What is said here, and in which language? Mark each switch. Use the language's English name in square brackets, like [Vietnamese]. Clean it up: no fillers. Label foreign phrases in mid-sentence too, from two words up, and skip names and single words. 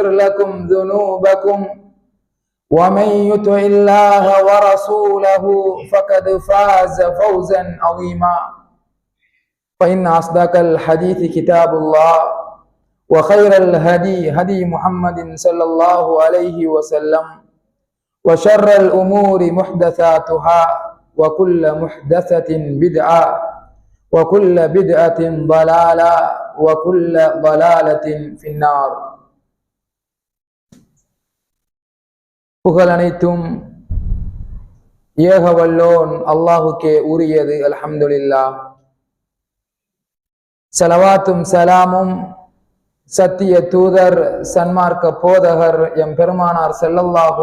[Arabic] لكم ذنوبكم ومن يطع الله ورسوله فقد فاز فوزا عظيما فإن أصدق الحديث كتاب الله وخير الهدي هدي محمد صلى الله عليه وسلم وشر الأمور محدثاتها وكل محدثة بدعة وكل بدعة ضلالة وكل ضلالة في النار. [Tamil] புகழ் அனைத்தும் ஏக வல்லோன் அல்லாஹுக்கே உரியது. அல்ஹம்துலில்லாஹ். ஸலவாத்தும் சலாமும் சத்திய தூதர் சன்மார்க்க போதகர் எம் பெருமானார் ஸல்லல்லாஹு